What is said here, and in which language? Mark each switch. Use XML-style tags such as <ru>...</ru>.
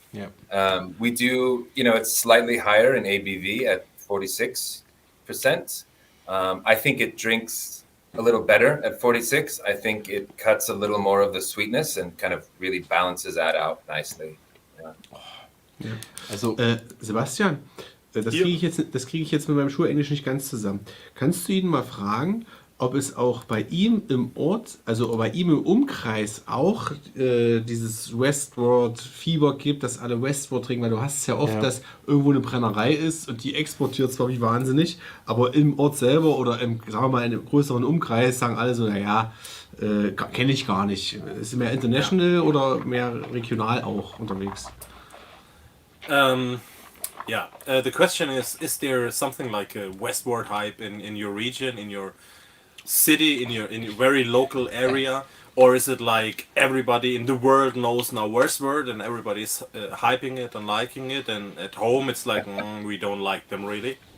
<en>Yeah. We do, it's slightly higher in ABV at 46%. I think it drinks a little better at 46. I think it cuts a little more of the sweetness and kind of really balances that out nicely. Yeah.</en> <de>Ja. Also, Sebastian, das kriege ich jetzt mit meinem Schulenglisch nicht ganz zusammen. Kannst du ihn mal fragen, ob es auch bei ihm im Ort, also bei ihm im Umkreis auch dieses Westward-Fieber gibt, dass alle Westward trinken, weil du hast es ja oft, dass irgendwo eine Brennerei ist und die exportiert zwar wie wahnsinnig, aber im Ort selber oder sagen wir mal in einem größeren Umkreis sagen alle so, naja, kenne ich gar nicht. Ist mehr international oder mehr regional auch unterwegs?</de> <en>The question is there something like a Westward hype in your region, in your city, in your very local area, or is it like everybody in the world knows now Westward and everybody's hyping it and liking it, and at home it's like we don't like them really?</en>